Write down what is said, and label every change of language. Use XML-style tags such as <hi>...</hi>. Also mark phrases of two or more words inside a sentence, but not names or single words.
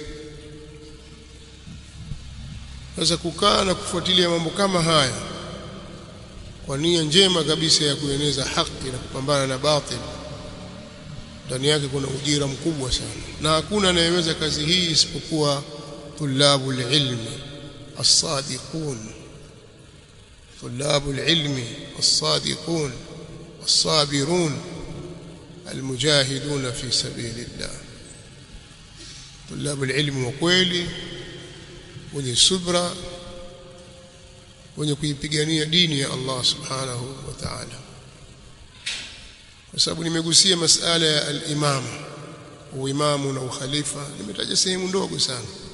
<sw>Sasa kukaa na kufuatilia mambo kama haya kwa nia njema kabisa ya kueneza haki na kupambana na batil, ndani yake kuna ujira mkubwa sana, na hakuna anayeweza kazi hii isipokuwa</sw> <ar>طلاب العلم الصادقون، طلاب العلم الصادقون الصابرون المجاهدون في سبيل الله. طلاب العلم</ar> <sw>وkweli, wenye subra, wenye kuipigania dini ya Allah</sw> <ar>سبحانه وتعالى.</ar> <sw>Kwa sababu nimegusia masala ya al-imam, uimamu na ukhalifa, nimetaja sehemu ndogo sana.</sw>